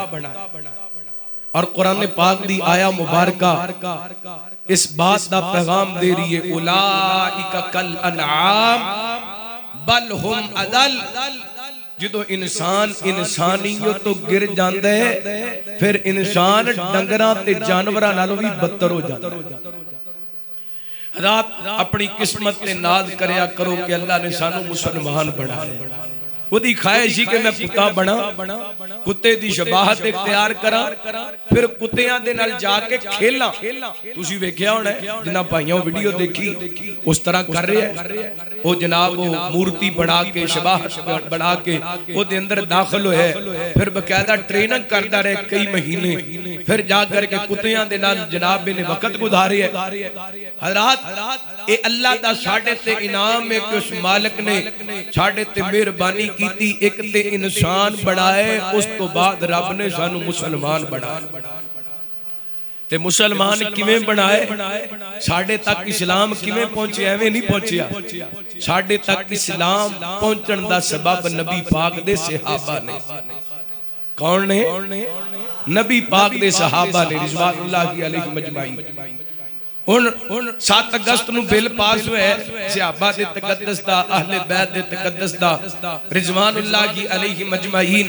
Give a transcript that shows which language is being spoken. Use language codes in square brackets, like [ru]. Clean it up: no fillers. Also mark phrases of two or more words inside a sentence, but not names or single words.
[pa] اور قرآن پاک دی آیا مبارکہ اس بات دا پیغام دے رہی ہے، [ar] اولئک کالانعام بل ہم اضل۔ [pa] جدو انسان انسانیت تو گر جاندے پھر انسان ڈنگراں تے جانوراں نالوں بھی بدتر ہو جاتا ہے۔ رات اپنی قسمت تے ناز کریا کرو کہ اللہ نے سانو مسلمان بنائے۔ وہ دی خواہش ہی کہ میں کتا بنا، کتے دی شباہت اختیار کرا، پھر کتیاں دے نال جا کے کھیلا۔ تسی ویکھیا ہونا ہے جنہاں بھائیوں ویڈیو دیکھی اس طرح کر رہے ہیں، وہ جناب وہ مورتی بنا کے شباہت بنا کے وہ دے اندر داخل ہوئے، پھر باقاعدہ ٹریننگ کرتا رہے کئی مہینے، پھر جا کر کے کتیاں دے نال جناب نے وقت گزارے ہے۔ حضرات اے اللہ دا ساڈے تے انعام ہے کہ اس مالک نے ساڈے تے مہربانی کیتی، ایک تے انسان بڑھائے، اس تو بعد رب نے سانو مسلمان بڑھائے۔ تے مسلمان کیویں بنائے؟ ساڈے تک اسلام کیویں پہنچے؟ ایویں نہیں پہنچیا، ساڈے تک اسلام پہنچن دا سبب نبی پاک دے صحابہ نے۔ کون نے؟ نبی پاک دے صحابہ نے [ar] رضوان اللہ علیہ مجمعین۔ [pa] 7 اگست نو بل پاس ہوئے صحابہ دے تقدس دا، اہل بیت دے تقدس دا، [ar] رضوان اللہ علیہ مجمعین۔